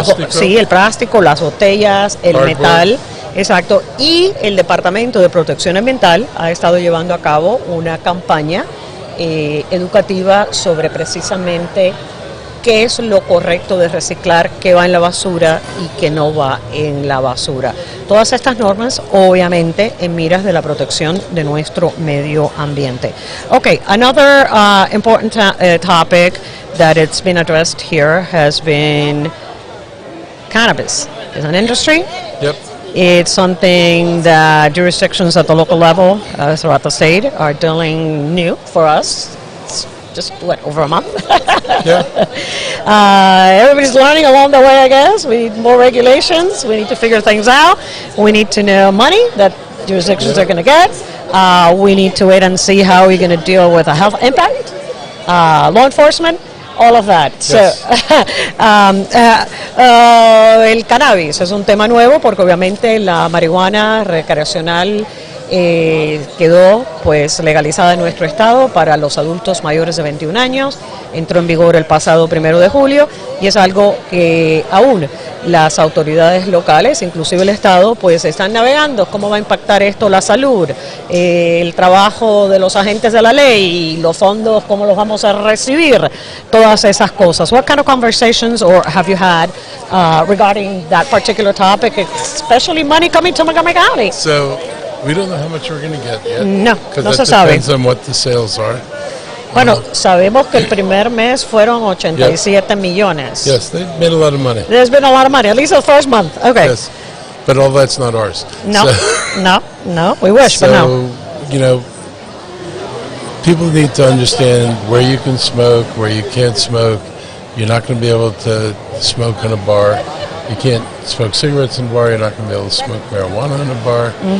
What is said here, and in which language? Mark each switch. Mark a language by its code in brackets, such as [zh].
[es] sí, el plástico, las botellas, el metal. Exacto, y el Departamento de Protección Ambiental ha estado llevando a cabo una campaña educativa sobre precisamente qué es lo correcto de reciclar, qué va en la basura y qué no va en la basura. Todas estas normas, obviamente, en miras de la protección de nuestro medio ambiente. [en] Okay, another important topic that it's been addressed here has been cannabis. It's an industry. Yep. It's something that jurisdictions at the local level, throughout the state, are dealing new for us. It's just, over a month? Yeah. Everybody's learning along the way, I guess. We need more regulations. We need to figure things out. We need to know money that jurisdictions are going to get. We need to wait and see how we're going to deal with the health impact, law enforcement. All of that. Yes. [es] El cannabis es un tema nuevo porque obviamente la marihuana recreacional quedó pues legalizada en nuestro estado para los adultos mayores de 21 años, entró en vigor el pasado 1 de julio y es algo que aún las autoridades locales, inclusive el estado, pues están navegando cómo va a impactar esto la salud, el trabajo de los agentes de la ley, los fondos, cómo los vamos a recibir, todas esas cosas. [en] What kind of conversations or have you had regarding that particular topic, especially money coming to Montgomery County? So we don't know how much we're going to get yet. [es] No, no se [en] that [es] sabe. [en] depends on what the sales are. [es] Bueno, sabemos que el primer mes fueron 87 millones. [en] Yes, they made a lot of money. There's been a lot of money, at least the first month. Okay. Yes, but all that's not ours. No, So, no, we wish, but no. you know, people need to understand where you can smoke, where you can't smoke. You're not going to be able to smoke in a bar. You can't smoke cigarettes in a bar. You're not going to be able to smoke marijuana in a bar.